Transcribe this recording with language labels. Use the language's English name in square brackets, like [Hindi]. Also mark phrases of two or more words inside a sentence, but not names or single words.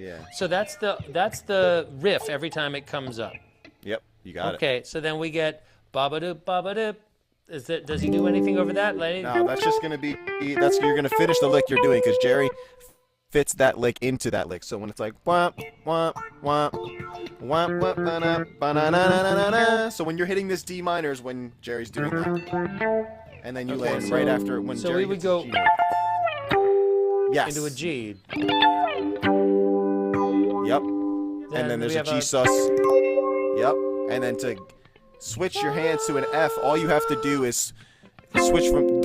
[English] Yeah. So that's the riff every time it comes up. Yep, you got it. Okay. So then we get babadoop babadoop. Does he do anything over that? No, that's just gonna be. You're gonna finish the lick you're doing because Jerry fits that lick into that lick. So when it's like wah wah wah wah wah ba ba. So when you're hitting this D minor is when Jerry's doing that, and then you land right after when so Jerry we would hits go the G note. Yes. into a G. Yep. And then there's a G sus. Yep. And then to switch your hands to an F, all you have to do is switch from.